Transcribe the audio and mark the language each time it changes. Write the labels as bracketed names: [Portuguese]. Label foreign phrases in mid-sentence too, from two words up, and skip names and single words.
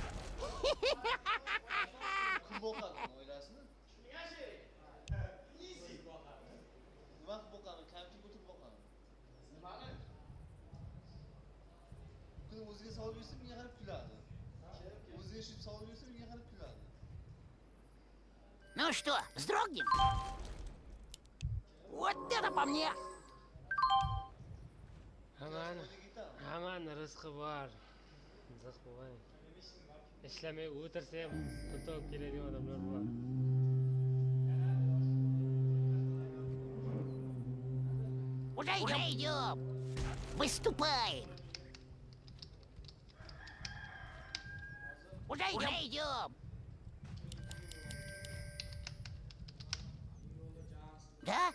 [Uzbek] O'ziga savol bersa menga qarab kuladi. O'ziga shu savol bersa menga qarab kuladi. [Russian] Ну что, вздрогнем? Вот это по мне! [Uzbek] Hamani rizqi bor. Rizq bo'lmay. Ishlamay o'tirsa ham pul topib keladigan odamlar bor. [Russian] Уже идем! Выступаем! Уже идем! Да?